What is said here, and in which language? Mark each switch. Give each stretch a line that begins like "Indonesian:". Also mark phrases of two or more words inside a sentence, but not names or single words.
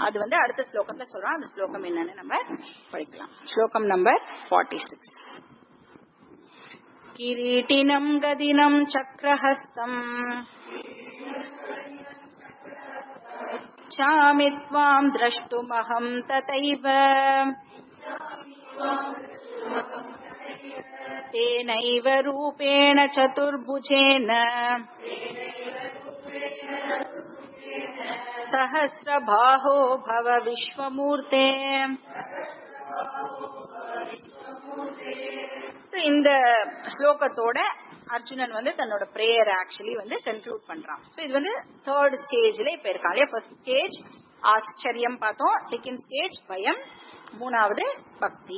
Tamil: அது வந்து அடுத்த ஸ்லோகத்துல சொல்றான். அந்த ஸ்லோகம் என்னன்னு நம்ம படிக்கலாம். ஸ்லோகம் நம்பர் 46.
Sanskrit: किरीटिनं गदिनं चक्रहस्तं इच्छामित्वां द्रष्टुमहं तथैव तेनैव रूपेण चतुर्भुजेन सहस्रबाहो भव विश्वमूर्ते.
Tamil: இந்த ஸ்லோகத்தோட அர்ஜுனன் வந்து தன்னோட
English: prayer actually
Tamil: வந்து கன்க்ளூட் பண்றான். சோ இது வந்து
English: third stage
Tamil: இப்ப இருக்காங்க.
English: first stage
Tamil: ஆச்சரியம் பார்த்தோம்,
English: second stage
Tamil: பயம், மூணாவது பக்தி.